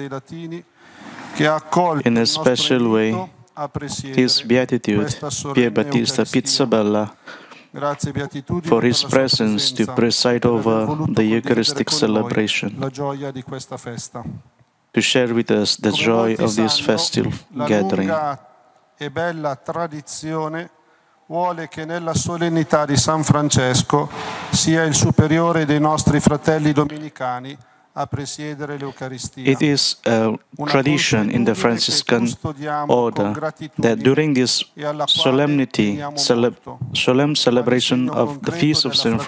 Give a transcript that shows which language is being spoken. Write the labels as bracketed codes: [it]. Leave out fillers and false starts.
[en] In a special way, His Beatitude, Pier Battista Pizzaballa, for his presence to preside over the Eucharistic celebration, to share with us the joy of this festive gathering. [it] E bella tradizione vuole che nella solennità di San Francesco sia il superiore dei nostri fratelli domenicani a presiedere l'Eucaristia. [en] It is a tradition in the Franciscan order that during this solemnity, solemn celebration of the Feast of St.